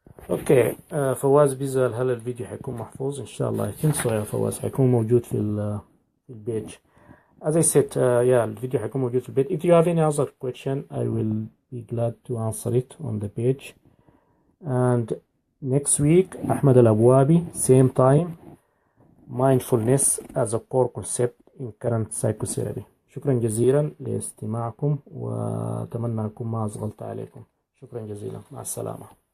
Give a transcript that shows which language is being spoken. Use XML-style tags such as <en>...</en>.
<ar>اوكي فواز بيسأل هل الفيديو حيكون محفوظ؟ ان شاء الله.</ar> <en>I think so</en> <ar>يا فواز، حيكون موجود في البيج.</ar> <en>As I said,</en> <ar>الفيديو حيكون موجود في البيج.</ar> <en>If you have any other question, I will be glad to answer it on the page. And next week, Ahmed Al-Abwabi, same time, mindfulness as a core concept in current psychotherapy.</en> <ar>شكرا جزيلا لاستماعكم، وأتمنى أكون ما أصغلت عليكم. شكرا جزيلا، مع السلامة.</ar>